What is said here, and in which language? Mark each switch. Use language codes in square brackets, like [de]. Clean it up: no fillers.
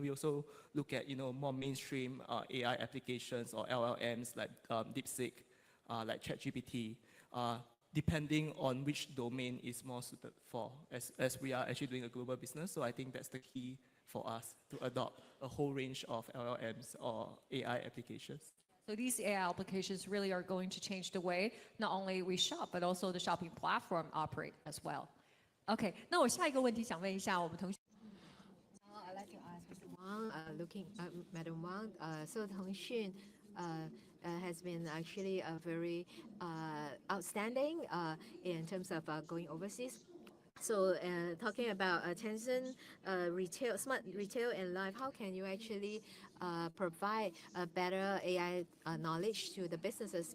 [en] We also look at more mainstream AI applications or LLMs like DeepSeek, like ChatGPT, depending on which domain is more suited for, as we are actually doing a global business. So I think that's the key for us to adopt a whole range of LLMs or AI applications. So these AI applications really are going to change the way not only we shop, but also the shopping platform operate as well. [zh] OK, 那我下一个问题想问一下我们同学。 [en] I'd like to ask Mr. Wang, Madam Wang, so Tongxun has been actually very outstanding in terms of going overseas. So talking about Tencent retail, smart retail and life, how can you actually provide a better AI knowledge to the businesses?